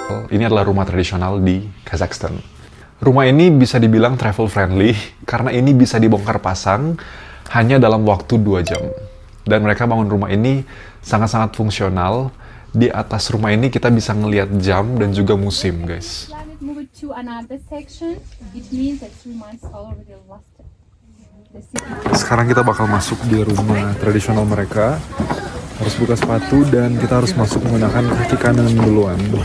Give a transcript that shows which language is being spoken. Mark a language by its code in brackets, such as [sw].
[id] Ini adalah rumah tradisional di Kazakhstan. Rumah ini bisa dibilang travel friendly karena ini bisa dibongkar pasang hanya dalam waktu 2 jam. Dan mereka bangun rumah ini sangat-sangat fungsional. Di atas rumah ini kita bisa ngelihat jam dan juga musim, guys. [en] Let me move to another section. It means that 3 months already lasted. [id] Sekarang kita bakal masuk di rumah tradisional mereka. Harus buka sepatu dan kita harus masuk menggunakan kaki kanan duluan.